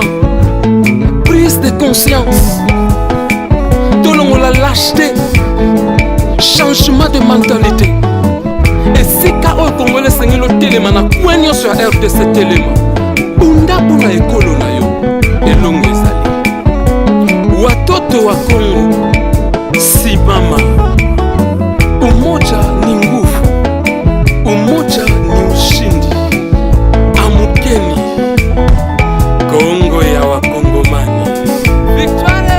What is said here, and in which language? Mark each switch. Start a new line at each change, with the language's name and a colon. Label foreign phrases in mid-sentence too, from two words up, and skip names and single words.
French: prise de conscience tolongola lâcheté changement de mentalité
Lingala: esika oyo congolais esengeli otelema na kwe nyonso ya RDC telema bunda mpona ekolo na yo elongo ezali
Swahili: watoto wa Congo simama umoja ni nguvu umoja ni ushindi
Lingala: amukeni Congo ya wakongomani victoire